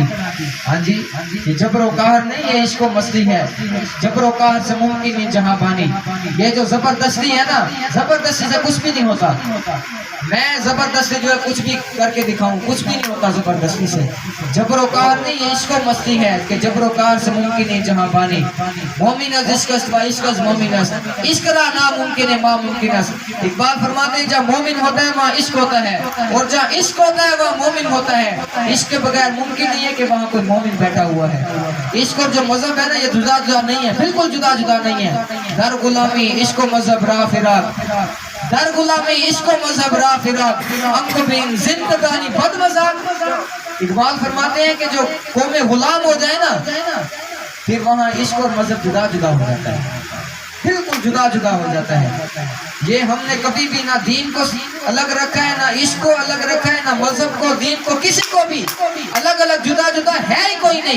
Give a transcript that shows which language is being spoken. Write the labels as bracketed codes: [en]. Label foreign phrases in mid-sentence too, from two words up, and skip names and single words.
[ur] ہاں جی یہ جبر و قہر نہیں ہے عشق و مستی ہے جبر و قہر سے ممکن نہیں جہاں بانی. یہ جو زبردستی ہے نا زبردستی سے کچھ بھی نہیں ہوتا. میں زبردستی جو ہے کچھ بھی کر کے دکھاؤں کچھ بھی نہیں ہوتا زبردستی سے. جبر و قہر نہیں یہ عشق و مستی ہے کہ جبر و قہر سے ممکن نہیں جہاں بانی. [fa] مومن از عشق است و عشق از مومن است عشق را ناممکن ہے ما ممکن است. [ur] اقبال فرماتے ہیں جہاں مومن ہوتا ہے وہاں عشق ہوتا ہے اور جہاں عشق ہوتا ہے وہاں مومن ہوتا ہے. عشق کے بغیر ممکن نہیں ہے کہ وہاں کوئی مومن بیٹھا ہوا ہے. عشق اور جو مذہب ہے نا یہ جدا جدا نہیں ہے بالکل جدا جدا نہیں ہے. [fa] در غلامی عشق و مذہب راہ فراق در غلامی عشق و مذہب راہ فراق انکو بین زندگانی بد مذاق. [ur] اقبال فرماتے ہیں کہ جو قوم غلام ہو جائے نا پھر وہاں عشق اور مذہب جدا جدا ہو جاتا ہے بالکل جدا جدا ہو جاتا ہے. یہ ہم نے کبھی بھی نہ دین کو الگ رکھا ہے نہ عشق کو الگ رکھا ہے نہ مذہب کو دین کو کسی کو بھی الگ الگ جدا جدا ہے ہی کوئی نہیں.